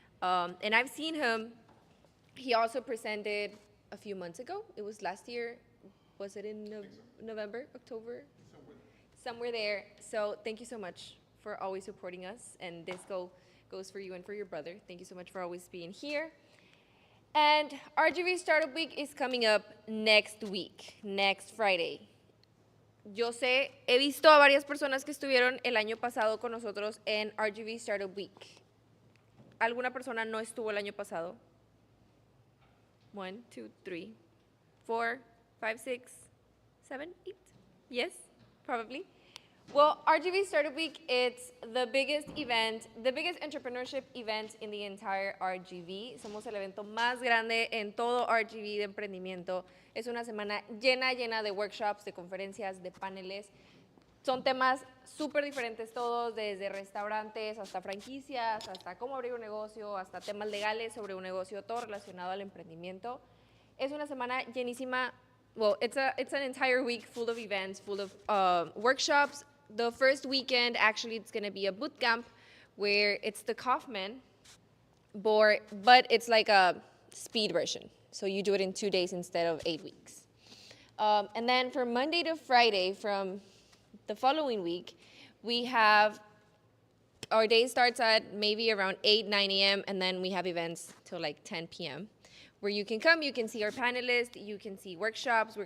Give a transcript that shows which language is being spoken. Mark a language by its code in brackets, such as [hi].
[en] And I've seen him. He also presented a few months ago. It was last year. Was it in November, October? somewhere there. So thank you so much for always supporting us. And this goes for you and for your brother. Thank you so much for always being here. And RGV Startup Week is coming up next week, next Friday. [es] Yo sé, he visto a varias personas que estuvieron el año pasado con nosotros en RGV Startup Week. ¿Alguna persona no estuvo el año pasado? 1, 2, 3, 4, 5, 6, 7, 8. [en] Yes, probably. Well, RGV Startup Week, it's the biggest event, the biggest entrepreneurship event in the entire RGV. [es] Somos el evento más grande en todo RGV de emprendimiento. Es una semana llena de workshops, de conferencias, de paneles. Son temas súper diferentes todos, desde restaurantes hasta franquicias, hasta cómo abrir un negocio, hasta temas legales sobre un negocio, todo relacionado al emprendimiento. Es una semana llenísima. [en] Well, it's an entire week full of events, full of workshops. The first weekend, actually, it's going to be a boot camp where it's the Kaufman board, but it's like a speed version. So you do it in 2 days instead of 8 weeks. And then for Monday to Friday, from the following week, we have our day starts at maybe around 8, 9 a.m., and then we have events till like 10 p.m., where you can come, you can see our panelists, you can see workshops.